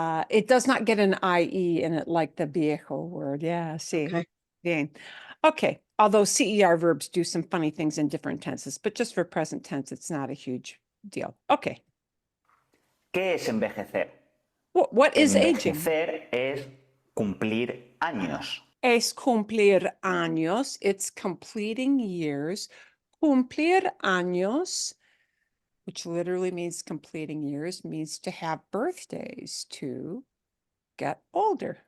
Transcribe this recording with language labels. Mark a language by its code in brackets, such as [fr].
[en] It does not get an IE in it like the viejo word. Yeah, sí. Okay. [es] Bien. [en] Okay, although CER verbs do some funny things in different tenses, but just for present tense, it's not a huge deal. Okay. [es] ¿Qué es envejecer? [en] What is aging? [es] Envejecer es cumplir años. Es cumplir años. [en] It's completing years. [es] Cumplir años, [en] which literally means completing years, means to have birthdays, to get older.